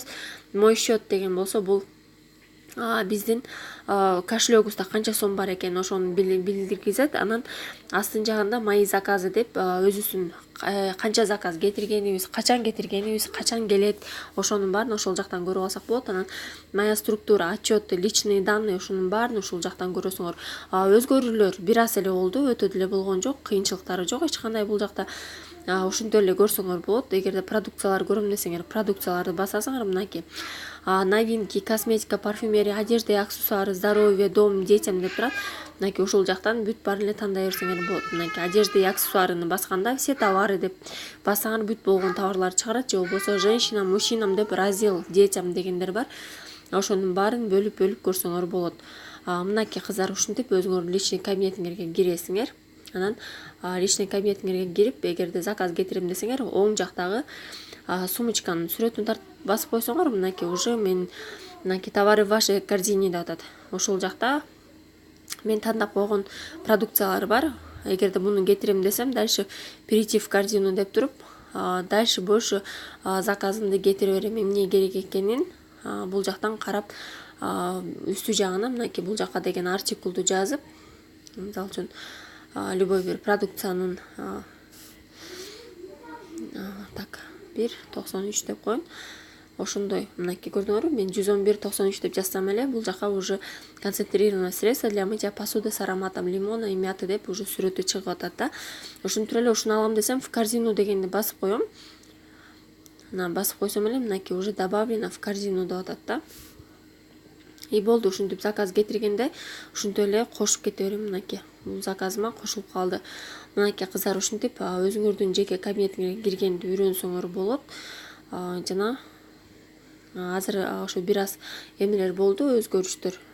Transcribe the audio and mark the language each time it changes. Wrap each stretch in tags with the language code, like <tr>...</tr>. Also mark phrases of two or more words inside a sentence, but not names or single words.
<ru>Мой счет</ru> <ky>деген болсо бул биздин кошелегубузда канча сом бар экен ошону билдиргизет. Анан астын жагында</ky> <ru>мои заказы</ru> <ky>деп өзүбүздүн канча заказ кетиргенибиз, качан кетиргенибиз, качан келет, ошонун баарын ошол жактан көрүп алсак болот. Анан</ky> <ru>моя структура, отчеты, личные данные</ru> <ky>ошонун баарын ушул жактан көрөсүңөр. Өзгөрүүлөр бир аз эле болду, өтө деле болгон жок, кыйынчылыктары жок эч кандай бул жакта. Ушинтип эле көрсөңөр болот. Эгерде продукциялар көрөм десеңер, продукцияларды басасыңар.</ky> <ru>Мынакей новинки, косметика, парфюмерия, одежда и аксессуары, здоровье, дом, детям</ru> <ky>деп турат. Мынакей ушул жактан бүт баарын эле тандай берсеңер болот. Мынакей</ky> <ru>одежда и аксессуарыны</ru> <ky>басканда</ky> <ru>все товары</ru> <ky>деп бассаңар бүт болгон товарлар чыгарат, же болбосо</ky> <ru>женщинам, мужчинам</ru> <ky>деп</ky> <ru>раздел детям</ru> <ky>дегендер бар. Ошонун баарын бөлүп көрсөңөр болот. Мынакей кыздар ушинтип өзүңөрдүн</ky> <ru>личный кабинетиңерге</ru> <ky>киресиңер. Анан</ky> <ru>личный кабинетиңерге</ru> <ky>кирип, эгерде заказ кетирем десеңер, оң жактагы сумочканын сүрөтүн тартып басып койсоңор, мынакей уже мен мынакей</ky> <ru>товары в вашей корзине</ru> <ky>деп атат. Ошол жакта мен тандап койгон продукциялар бар. Эгерде муну кетирем десем,</ky> <ru>дальше перейти в корзину</ru> <ky>деп туруп,</ky> <ru>дальше больше</ru> <ky>заказымды кетире берем. Эмне керек экенин бул жактан карап, үстү жагына мынакей бул жака деген артикулду жазып, мисалы үчүн любой бир продукциянын так 1.93 деп коеюн. Ошондой мынакей көрдүңөрбү, мен 111.93 деп жазсам эле бул жака уже</ky> <ru>концентрированное средство для мытья посуды с ароматом лимона и мяты</ru> <ky>деп уже сүрөтү чыгып атат да. Ошентип эле ушуну алам десем,</ky> <ru>в корзину</ru> <ky>дегенди басып коем. Мына басып койсом эле мынакей уже</ky> <ru>добавлено в корзину</ru> <ky>деп атат да. И болду, ушинтип заказ кетиргенде ушинтип эле кошуп кете берем. Мынакей бул заказыма кошулуп калды. Мынакей кыздар ушинтип өзүңөрдүн жеке кабинетиңерге киргенди үйрөнсөңөр болот. Жана азыр ошо бир аз эмнелер болду, өзгөрүштөр.</ky>